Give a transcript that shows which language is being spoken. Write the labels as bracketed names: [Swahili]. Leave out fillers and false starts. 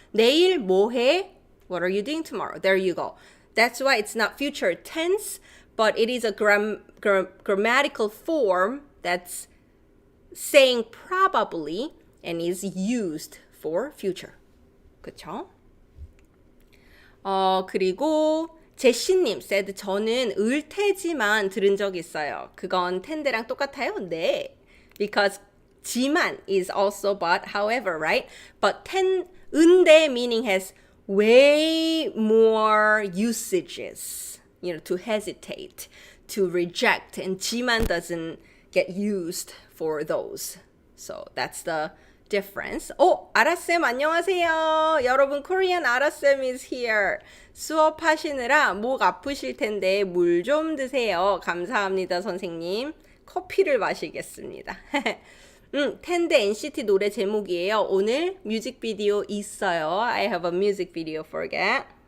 [Korean] 내일 뭐 해? [English] What are you doing tomorrow? There you go. That's why it's not future tense, but it is a grammatical form that's saying probably and is used for future. [Korean] 그쵸? 그리고 제시님 said 저는 을테지만 들은 적 있어요. 그건 텐데랑 똑같아요? 네. [English] Because 지만 is also but, however, right? But 은대 meaning has way more usages, to hesitate, to reject, and 지만 doesn't get used for those. So that's the difference. [Korean] 아라쌤 안녕하세요. [English] 여러분, Korean 아라쌤 is here. [Korean] 수업하시느라 목 아프실 텐데 물 좀 드세요. 감사합니다, 선생님. 커피를 마시겠습니다. 텐데 NCT 노래 제목이에요. 오늘 뮤직비디오 있어요. [English] I have a music video for that.